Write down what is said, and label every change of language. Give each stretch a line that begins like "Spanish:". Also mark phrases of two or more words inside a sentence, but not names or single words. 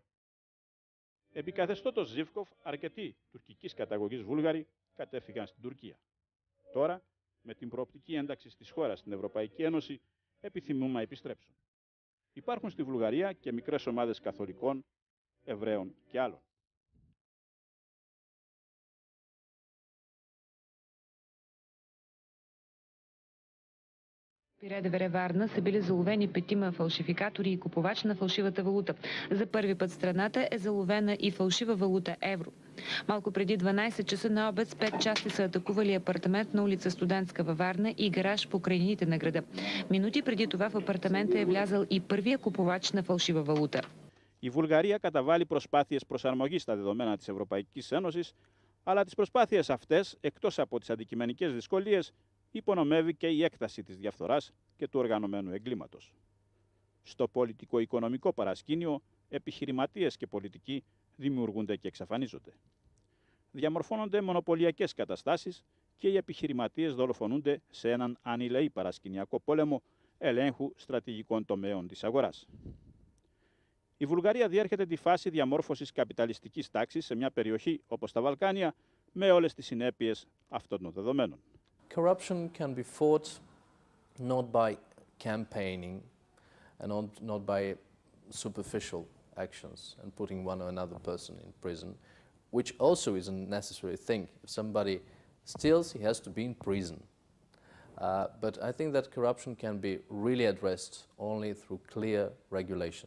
Greek: Επί καθεστώτος Ζίβκοφ, αρκετοί τουρκικής καταγωγής Βούλγαροι κατέφυγαν στην Τουρκία. Τώρα, με την προοπτική ένταξη της χώρας στην Ευρωπαϊκή Ένωση, επιθυμούν να επιστρέψουν. Υπάρχουν στη Βουλγαρία και μικρές ομάδες καθολικών, Εβραίων και άλλων.
Bulgarian: Периодевре Варна са били заловени 5 фалшификатори и купувач на фалшивата валута. За първи път страната е заловена и фалшива валута евро. Малко преди 12 часа на обед с 5 части са атакували апартамент на улица Студентска във Варна и гараж по крайнините на града. Минути преди това в апартамента е влязал и първия купувач на фалшива валута.
Greek: Η Βουλγαρία καταβάλει προσπάθειες προσαρμογής στα δεδομένα της Ευρωπαϊκής Ένωσης, αλλά τις προσπάθειες αυτές, εκτός από τις αντικειμενικές δυσκολίες, υπονομεύει και η έκταση της διαφθοράς και του οργανωμένου εγκλήματος. Στο πολιτικο-οικονομικό παρασκήνιο, επιχειρηματίες και πολιτικοί δημιουργούνται και εξαφανίζονται. διαμορφώνονται μονοπωλιακές καταστάσεις και οι επιχειρηματίες δολοφονούνται σε έναν ανηλεή παρασκηνιακό πόλεμο ελέγχου στρατηγικών τομέων της αγοράς. Η Βουλγαρία διέρχεται τη φάση διαμόρφωσης καπιταλιστικής τάξης σε μια περιοχή όπως τα Βαλκάνια, με όλες τις συνέπειες αυτών των δεδομένων.
English: Corruption can be fought not by campaigning and not by superficial actions and putting one or another person in prison, which also is a necessary thing. If somebody steals, he has to be in prison. But I think that corruption can be really addressed only through clear regulations.